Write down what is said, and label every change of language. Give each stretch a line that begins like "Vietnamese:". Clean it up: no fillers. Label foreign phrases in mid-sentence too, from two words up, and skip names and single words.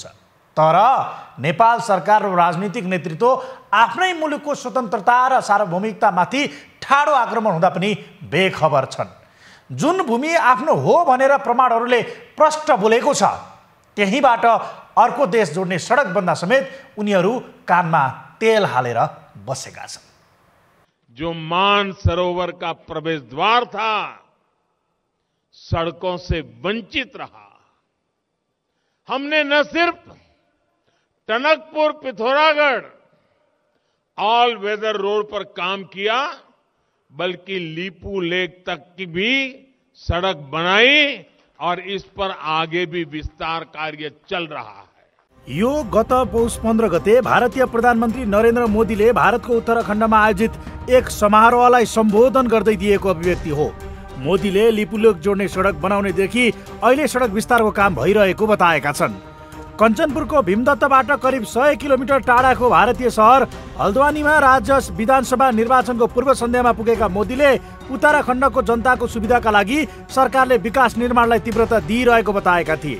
Nepali: तर नेपाल सरकार र राजनीतिक नेतृत्व आफ्नै मुलुकको स्वतन्त्रता र सार्वभौमिकतामाथि ठाडो आक्रमण हुँदा पनि बेखबर छन्। जुन भूमि आफ्नो हो भनेर प्रमाणहरूले प्रष्ट बोलेको छ, त्यहीबाट अर्को देश जोड्ने सडक बन्दा समेत उनीहरू कानमा तेल हालेर बसेका छन्।
Hindi: जो मानसरोवर का प्रवेश द्वार था, सड़कों से वंचित रहा। हमने न सिर्फ टनकपुर पिथौरागढ़
English: all weather road
Hindi: पर काम किया, बल्कि लीपू लेक तक की भी सड़क बनाई और इस पर आगे भी विस्तार कार्य चल रहा है।
Nepali: यो गत पौष 15 गते भारतीय प्रधानमन्त्री नरेन्द्र मोदीले भारतको उत्तराखण्डमा आयोजित एक समारोहलाई सम्बोधन गर्दै दिएको अभिव्यक्ति हो। मोदीले लिपुलेक जोड्ने सडक बनाउनेदेखि अहिले सडक विस्तारको काम भइरहेको बताएका छन्। कञ्चनपुरको भीमदत्तबाट करिब 100 किलोमिटर टाढाको भारतीय सहर हल्द्वानीमा राज्य विधानसभा निर्वाचनको पूर्व सन्ध्यामा पुगेका मोदीले उत्तराखण्डको जनताको सुविधाका लागि सरकारले विकास निर्माणलाई तीव्रता दिइरहेको बताएका थिए।